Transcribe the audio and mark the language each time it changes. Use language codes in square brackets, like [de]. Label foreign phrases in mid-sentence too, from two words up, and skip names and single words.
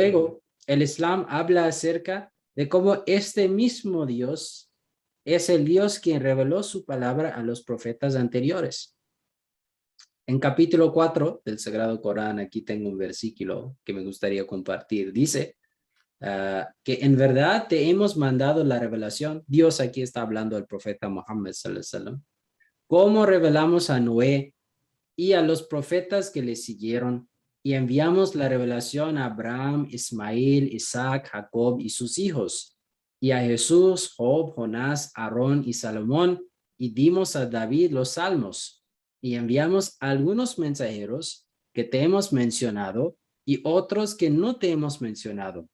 [es] luego el Islam habla acerca de cómo este mismo Dios es el Dios quien reveló su palabra a los profetas anteriores. En capítulo 4 del Sagrado Corán, aquí tengo un versículo que me gustaría compartir. Dice que en verdad te hemos mandado la revelación. Dios aquí está hablando al profeta Muhammad [ar] صلى الله عليه وسلم. [es] Cómo revelamos a Noé y a los profetas que le siguieron, y enviamos la revelación a Abraham, Ismael, Isaac, Jacob y sus hijos, y a Jesús, Job, Jonás, Aarón y Salomón, y dimos a David los salmos, y enviamos a algunos mensajeros que te hemos mencionado y otros que no te hemos mencionado.